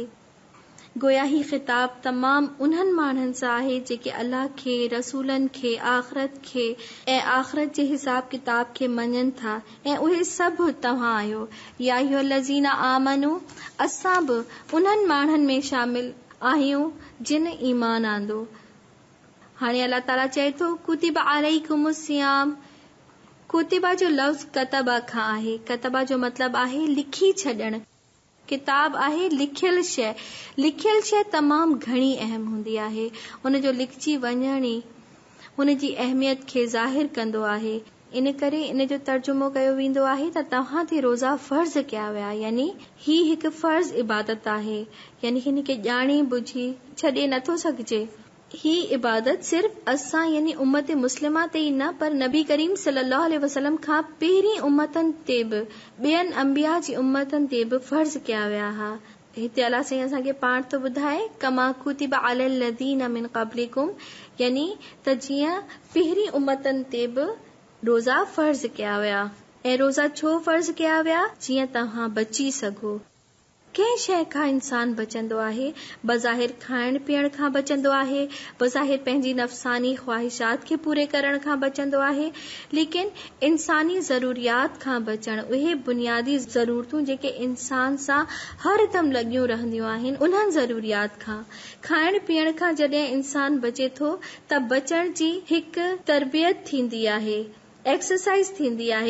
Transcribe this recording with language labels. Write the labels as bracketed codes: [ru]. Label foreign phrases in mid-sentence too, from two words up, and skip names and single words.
[sd] गोया ही ख़िताब तमाम उन्हनि माण्हुनि सां आहे जेके अल्लाह खे, रसूलनि खे, आख़िरत खे ऐं आख़िरत जे हिसाब किताब खे मञनि था, ऐं उहे सभु तव्हां आहियो। [ar] يا أيها الذين آمنوا, [sd] असां बि उन्हनि माण्हुनि में शामिल आहियूं जिन ईमान आंदो। हाणे अल्लाह ताला चए थो, [ar] كتب عليكم الصيام. [sd] कुतिबा जो लफ़्ज़ कतबा खां आहे। कतबा जो मतिलब आहे लिखी छॾण। किताब आहे लिखियल शइ। लिखियल शइ तमामु घणी अहम हूंदी आहे। उनजो लिखजी वञण ई उनजी अहमियत खे ज़ाहिर कंदो आहे। इन करे इन जो तर्जुमो कयो वेंदो आहे त तव्हां ते रोज़ा फ़र्ज़ कया विया, यानी ही हिकु फ़र्ज़ इबादत आहे, यानी हिन खे ॼाणे बुझी छॾे नथो सघिजे। ही इबादत सिर्फ़ असां यानी उम्मत मुस्लिमा ते ई न, पर नबी करीम [ar] صلى الله عليه وسلم [sd] खां पहिरीं उम्मतनि ते बि, ॿियनि अंबिया जी उम्मतनि ते बि फ़र्ज़ कया विया हा। हिते अल्लाह साईं असांखे पाण थो ॿुधाए, [ar] كما كتب على الذين من قبلكم, [sd] यानी त जीअं पहिरीं उम्मतनि ते बि रोज़ा फ़र्ज़ कया विया। ऐं रोज़ा छो फ़र्ज़ कया विया? जीअं तव्हां बची सघो। कंहिं शइ खां इंसान बचंदो आहे, बज़ाहिर खाइण पीअण खां बचंदो आहे, बज़ाहिर पंहिंजी नफ़सानी ख़्वाहिशात खे पूरे करण खां बचंदो आहे, लेकिन इंसानी ज़रूरियात खां बचण, उहे बुनियादी ज़रूरतूं जेके इंसान सां हर दम लॻियूं रहंदियूं आहिनि, उन्हनि ज़रूरियात खां, खाइण पीअण खां जॾहिं इंसान बचे थो त बचण जी हिकु तरबियत थींदी आहे, एक्सरसाइज थींदी आहे।